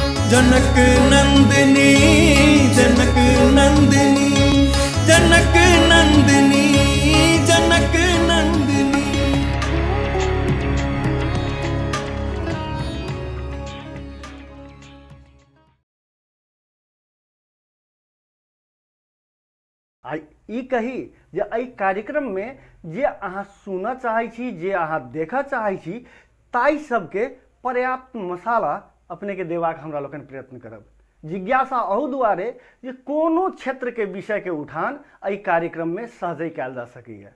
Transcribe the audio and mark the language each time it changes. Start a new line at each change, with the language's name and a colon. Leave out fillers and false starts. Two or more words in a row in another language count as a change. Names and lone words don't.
Maithili: जनक नंदिनी जनक नंदिनी जनक नंदिनी जनक नंदिनी। ई कही जे एहि कार्यक्रम में जे अहाँ सुनऽ चाहै छी, जे अहाँ देखऽ चाहै छी, ताई सबके पर्याप्त मसाला अपने के देबाक हमरा लोकन प्रयत्न करब। जिज्ञासा अहू दुआरे जे कोनो क्षेत्र के विषय के उठान एहि कार्यक्रम में सहजे कयल जा सकैए।